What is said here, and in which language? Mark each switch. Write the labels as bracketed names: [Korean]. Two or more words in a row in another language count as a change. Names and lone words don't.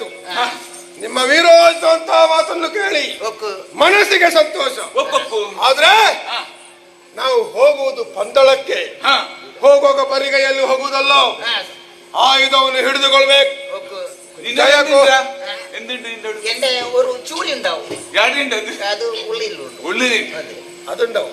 [Kannada] ನಿಮ್ಮ ವೀರೋತ್ಸವ ಅಂತ ಮಾತನ್ನು ಕೇಳಿ ಮನಸ್ಸಿಗೆ ಸಂತೋಷ. ಆದ್ರೆ ನಾವು ಹೋಗುವುದು ಪಂದಳಕ್ಕೆ. ಹೋಗುವಾಗ ಬರಿಗೈಯಲ್ಲಿ ಹೋಗುವುದಲ್ಲ, ಆಯುಧವನ್ನು ಹಿಡಿದುಕೊಳ್ಬೇಕು. [Malayalam] എന്റെ ഒരു ചൂരി ഉണ്ടാവും, [Kannada] ಅದು [Malayalam] അതുണ്ടാവും.